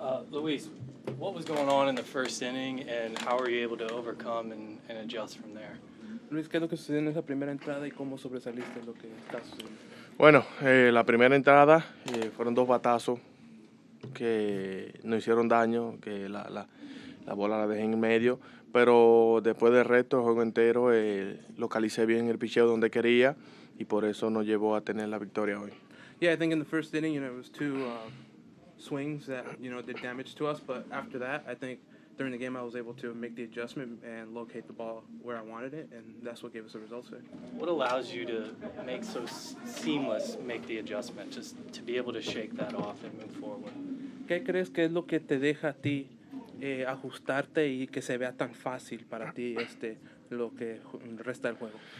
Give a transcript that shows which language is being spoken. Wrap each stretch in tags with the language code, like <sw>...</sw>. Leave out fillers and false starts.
<en>Luis, what was going on in the first inning, and how were you able to overcome and adjust from there?</en> <es>Luis, ¿qué es lo que sucedió en esa primera entrada y cómo sobresaliste lo que está sucediendo? Bueno, la primera entrada fueron dos batazos que nos hicieron daño, que la bola la dejé en medio, pero después del resto, el juego entero, localicé bien el picheo donde quería y por eso nos llevó a tener la victoria hoy.</es> <en>Yeah, I think in the first inning, it was two swings that, did damage to us. But after that, I think during the game I was able to make the adjustment and locate the ball where I wanted it, and that's what gave us the results there. What allows you to make so seamless, make the adjustment, just to be able to shake that off and move forward?</en> <es>¿Qué crees que es lo que te deja a ti ajustarte y que se vea tan fácil para ti lo que resta del juego?</es>